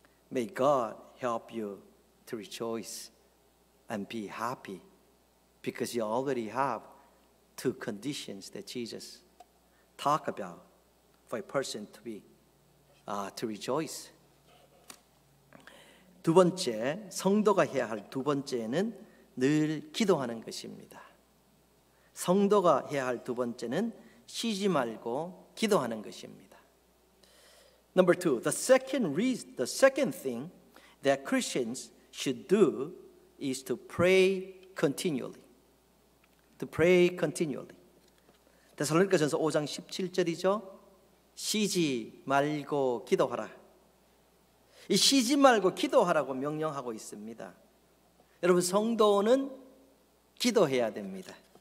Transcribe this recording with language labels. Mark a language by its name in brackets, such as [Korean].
[English] May God help you to rejoice and be happy because you already have two conditions that Jesus talked about for a person to rejoice. [Korean] 두 번째, 성도가 해야 할 두 번째는 늘 기도하는 것입니다. 성도가 해야 할 두 번째는 쉬지 말고 기도하는 것입니다. [English] Number two, the second thing that Christians should do is to pray continually. To pray continually. [Korean] 데살로니가전서 5장 17절이죠. 쉬지 말고 기도하라. 이 쉬지 말고 기도하라고 명령하고 있습니다. 여러분, 성도는 기도해야 됩니다.